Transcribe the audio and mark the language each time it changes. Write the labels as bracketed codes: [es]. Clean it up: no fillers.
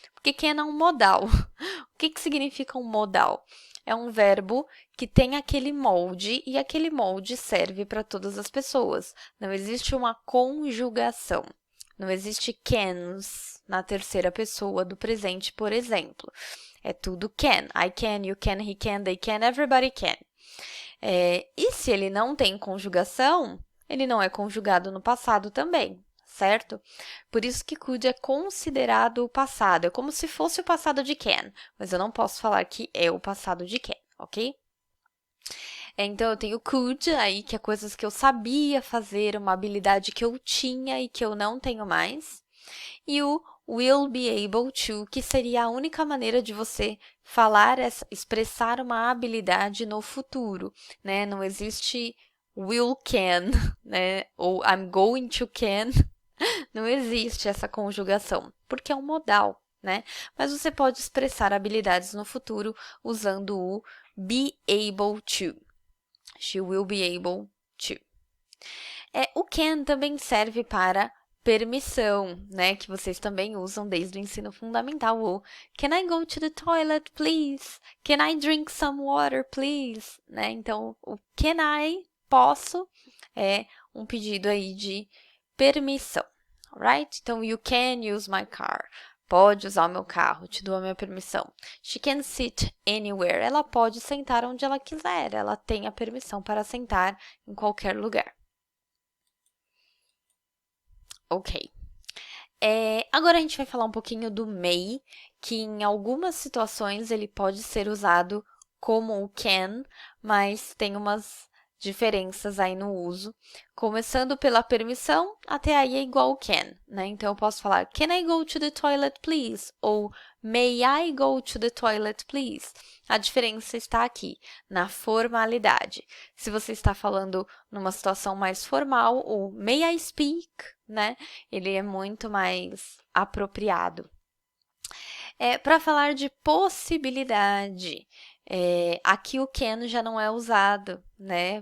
[pt] Porque can é um modal. O que significa um modal? É um verbo que tem aquele molde e aquele molde serve para todas as pessoas. Não existe uma conjugação. Não existe cans na terceira pessoa do presente, por exemplo. É tudo can. [en] I can, you can, he can, they can, everybody can. [pt] E se ele não tem conjugação, ele não é conjugado no passado também, certo? Por isso que could é considerado o passado. É como se fosse o passado de can, mas eu não posso falar que é o passado de can, ok? Então, eu tenho could aí, que é coisas que eu sabia fazer, uma habilidade que eu tinha e que eu não tenho mais. E o [en] will be able to, [pt] que seria a única maneira de você falar, expressar uma habilidade no futuro, né? Não existe [en] will can, [pt] né? Ou [en] I'm going to can. [pt] Não existe essa conjugação, porque é um modal, né? Mas você pode expressar habilidades no futuro usando o be able to. [en] She will be able to. [pt] O can também serve para permissão, né? Que vocês também usam desde o ensino fundamental. [en] O Can I go to the toilet, please? Can I drink some water, please? [pt] Né? Então, o can I, posso, é um pedido aí de permissão, alright? Então, [en] you can use my car. [pt] Pode usar o meu carro, te dou a minha permissão. [en] She can sit anywhere. [pt] Ela pode sentar onde ela quiser. Ela tem a permissão para sentar em qualquer lugar. Ok. Agora a gente vai falar um pouquinho do may, que em algumas situações ele pode ser usado como o can, mas tem umas diferenças aí no uso. Começando pela permissão, até aí é igual o can, né? Então eu posso falar [en] Can I go to the toilet, please? Ou May I go to the toilet, please? [pt] A diferença está aqui, na formalidade. Se você está falando numa situação mais formal, o [en] May I speak, [pt] né? Ele é muito mais apropriado. Para falar de possibilidade, aqui o can já não é usado, né?